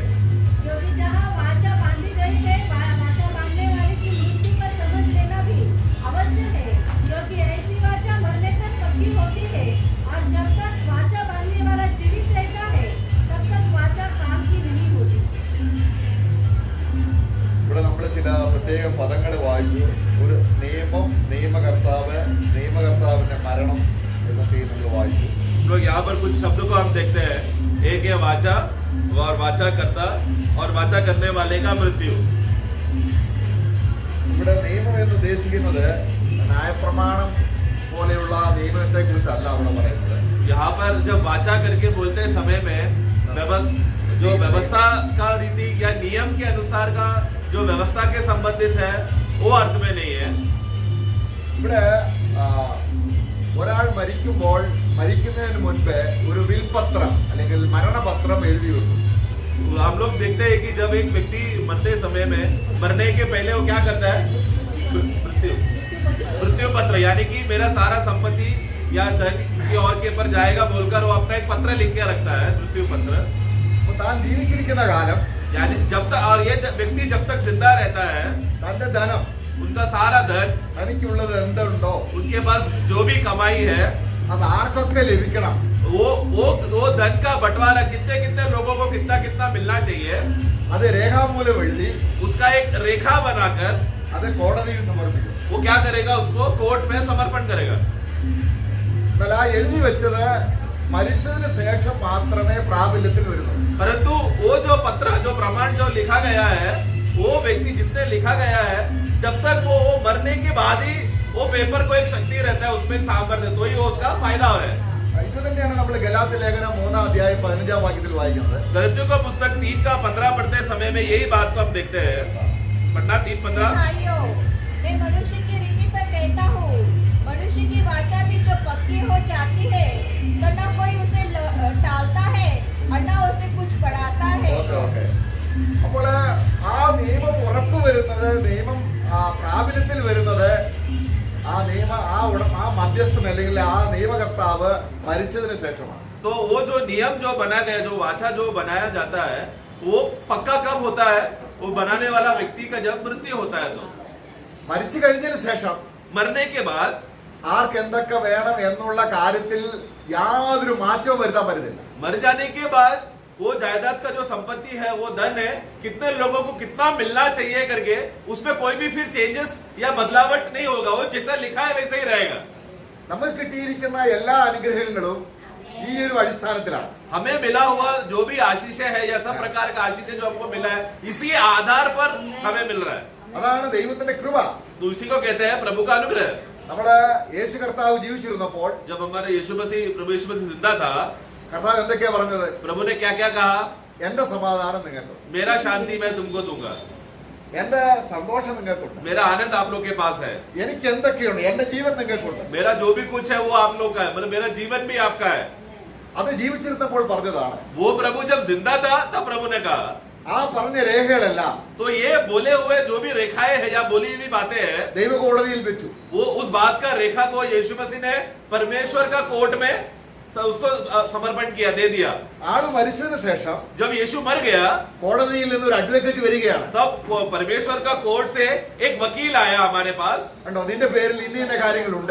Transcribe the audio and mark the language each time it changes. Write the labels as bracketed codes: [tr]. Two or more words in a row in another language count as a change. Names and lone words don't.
[hi] क्योंकि जहाँ वाचा बांधी गई है, वाचा बांधने वाले की मृत्यु का समझ लेना भी अवश्य है, क्योंकि ऐसी वाचा मरने तक पक्की होती है, और जब तक वाचा बांधने वाला जीवित रहता है तब तक वाचा काम की नहीं होती। [ml] ഇവിടെ നമ്മൾ ചില പ്രത്യേക പദങ്ങൾ വായിച്ചു. ഒരു നിയമകർത്താവിന്റെ മരണം എന്നൊക്കെ നമ്മൾ വായിച്ചു. [hi] लोग यहाँ पर कुछ शब्दों को हम देखते हैं। एक है वाचा और वाचा करता और वाचा करने वाले का मृत्यु। [ml] ഇവിടെ നിയമം എന്ന് ഉദ്ദേശിക്കുന്നത് ന്യായപ്രമാണം പോലെയുള്ള നിയമത്തെ കുറിച്ചല്ല അവിടെ പറയുന്നത്. [hi] यहाँ पर जब वाचा करके बोलते समय में जो व्यवस्था का रीति या नियम के अनुसार का जो व्यवस्था के संबंधित है वो अर्थ में नहीं है। [ml] ഇവിടെ ഒരാൾ മരിക്കുന്നതിന് മുൻപ് ഒരു വിൽപത്രം അല്ലെങ്കിൽ മരണപത്രം എഴുതി വെക്കും. [hi] हम लोग देखते हैं कि जब एक व्यक्ति मरते समय में मरने के पहले वो क्या करता है? मृत्यु पत्र, यानी कि मेरा सारा संपत्ति या धन किसी और के ऊपर जाएगा बोलकर वो अपना एक पत्र लिख के रखता है, मृत्यु पत्र। [ml] താൻ ജീവിച്ചിരിക്കുന്ന കാലം, [hi] यानी जब तक, और ये व्यक्ति जब तक जिंदा रहता है, [ml] തന്റെ ധനം, [hi] उनका सारा धन, [ml] തനിക്കുള്ളത് എന്തുണ്ടോ, [hi] उनके पास जो भी कमाई है [ml] അത് ആർക്കൊക്കെ ലഭിക്കണം, [hi] वो धन का बंटवारा कितने कितने लोगों को कितना कितना मिलना चाहिए, [ml] അത് രേഖാമൂലം എഴുതി [hi] उसका एक रेखा बनाकर [ml] അത് കോടതിയിൽ സമർപ്പിക്കും. [hi] वो क्या करेगा? उसको कोर्ट में समर्पण करेगा। [ml] എന്നാൽ ആ എഴുതി വെച്ചത് മരിച്ചതിന് ശേഷം മാത്രമേ പ്രാബല്യത്തിൽ വരുന്നുള്ളൂ. [hi] परंतु वो जो पत्र, जो प्रमाण जो लिखा गया है, वो व्यक्ति जिसने लिखा गया है, जब तक वो मरने के बाद ही वो पेपर को एक शक्ति रहता है, उसमें सामर्थ्य, तो ही वो उसका फायदा है। [ml] ഇത് തന്നെയാണ് നമ്മൾ ഗലാത്യ ലേഖനം 3 അധ്യായം 15 വാക്യത്തിൽ വായിക്കുന്നത്. [hi] गलातियों का पुस्तक 3 का 15 पढ़ते समय में यही बात को हम देखते हैं। पढ़ना 3:15। भाइयों, मैं मनुष्य की रीति पर कहता हूँ, मनुष्य की वाचा भी जो पक्की हो जाती है, तो न कोई उसे टालता है और न उसे कुछ बढ़ाता है। [ml] അപ്പോൾ ആ നിയമം ഉറപ്പ് വരുന്നത്, നിയമം പ്രാബല്യത്തിൽ വരുന്നത് ആ മധ്യസ്ഥൻ അല്ലെങ്കിൽ ആ നിയമകർത്താവ് മരിച്ചതിന് ശേഷമാണ്. [hi] तो वो जो नियम जो बना गया, जो वाचा जो बनाया जाता है, वो पक्का कब होता है? वो बनाने वाला व्यक्ति का जब मृत्यु होता है। तो [ml] മരിച്ചു കഴിഞ്ഞതിന് ശേഷം [hi] मरने के बाद [ml] ആർക്ക് എന്തൊക്കെ വേണം എന്നുള്ള കാര്യത്തിൽ യാതൊരു മാറ്റവും വരുത്താൻ പറ്റുന്നില്ല. [hi] मर जाने के बाद वो जायदाद का जो संपत्ति है, वो धन है, कितने लोगों को कितना मिलना चाहिए करके उसमें कोई भी फिर चेंजेस या बदलावट नहीं होगा। वो जैसा लिखा है वैसे ही रहेगा। [ml] നമ്മൾ കിട്ടിയിരിക്കുന്ന എല്ലാ അനുഗ്രഹങ്ങളും ഈ ഒരു അടിസ്ഥാനത്തിലാണ്. [hi] हमें मिला हुआ जो भी आशीष है या सब प्रकार का आशीष जो हमको मिला है, इसी आधार पर हमें मिल रहा है। [ml] അതാണ് ദൈവത്തിന്റെ കൃപ. [hi] दूसरी को कहते हैं प्रभु का अनुग्रह। [ml] നമ്മുടെ യേശു കർത്താവ് ജീവിച്ചിരുന്നപ്പോൾ [hi] जब हमारे प्रभु यीशु मसीह जिंदा था, [ml] കർത്താവ് എന്തൊക്കെയാ പറഞ്ഞത്? [hi] प्रभु ने क्या क्या कहा? [ml] എന്റെ സമാധാനം നിങ്ങൾക്ക്, [hi] मेरा शांति मैं तुमको दूंगा, [ml] എന്റെ സന്തോഷം നിങ്ങൾക്കുണ്ട്, [hi] मेरा आनंद आप लोग के पास है, [ml] എനിക്ക് എന്തൊക്കെയുണ്ട്, എന്റെ ജീവൻ നിങ്ങൾക്കുണ്ട്. [hi] मेरा जो भी कुछ है वो आप लोग का है, मतलब मेरा जीवन भी आपका है। [ml] അത് ജീവിച്ചിരുന്നപ്പോൾ പറഞ്ഞതാണ്. [hi] वो प्रभु जब जिंदा था तब प्रभु ने कहा। [ml] ആ പറഞ്ഞ രേഖകളെല്ലാം [hi] तो ये बोले हुए जो भी रेखाएं हैं या बोली हुई बातें हैं, [ml] ദൈവകോടതിയിൽ വെച്ചു. [hi] वो उस बात का रेखा को यीशु मसीह ने परमेश्वर का कोर्ट में उसको समर्पण किया, दे दिया। [ml] ആള് മരിച്ചതിന് ശേഷം [hi] जब यीशु मर गया, [ml] കോടതിയിൽ നിന്ന് ഒരു അഡ്വക്കേറ്റ് വരികയാണ്. [hi] तब परमेश्वर का कोर्ट से एक वकील आया हमारे पास। [ml] കണ്ടോ, നിന്റെ പേരിൽ ഇന്ന കാര്യങ്ങളുണ്ട്.